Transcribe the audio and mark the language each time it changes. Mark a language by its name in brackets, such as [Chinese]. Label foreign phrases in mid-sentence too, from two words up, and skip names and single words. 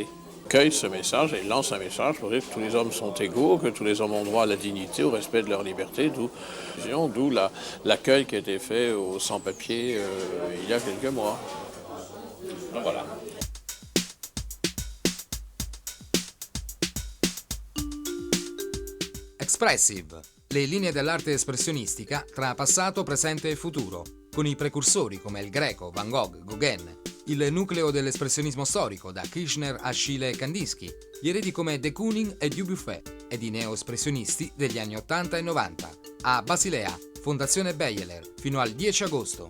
[French] Accueille ce message et lance un message pour dire que tous les hommes sont égaux, que tous les hommes ont droit à la dignité, au respect de leur liberté, d'où l'accueil qui a été fait aux sans-papiers il y a quelques mois. Donc voilà. [Italian] Expressive, le linee dell'arte espressionistica tra passato, presente e futuro, con i precursori come il Greco, Van Gogh, Gauguin, il nucleo dell'espressionismo storico da Kirchner a Schiele e Kandinsky, gli eredi come de Kooning e Dubuffet ed i neo-espressionisti degli anni 80 e 90, a Basilea, Fondazione Beyeler, fino al 10 agosto.